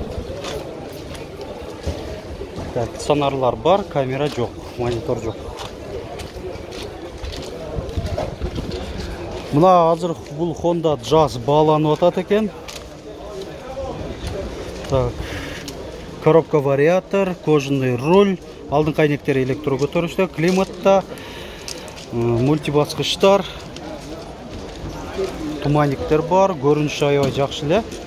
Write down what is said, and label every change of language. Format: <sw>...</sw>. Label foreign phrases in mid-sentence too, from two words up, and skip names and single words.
<ky>Так, сонарлар бар, камера жоқ, монитор жоқ. Мына азыр бул Honda Jazz бааланып атат экен. Так.</ky> <ru>Коробка вариатор, кожаный руль,</ru> <ky>алдыңкы айнектери электро көтөрүштө, климатта, мультибаскычтар, туманниктер бар, көрүнүшү аябай жакшы эле.</ky>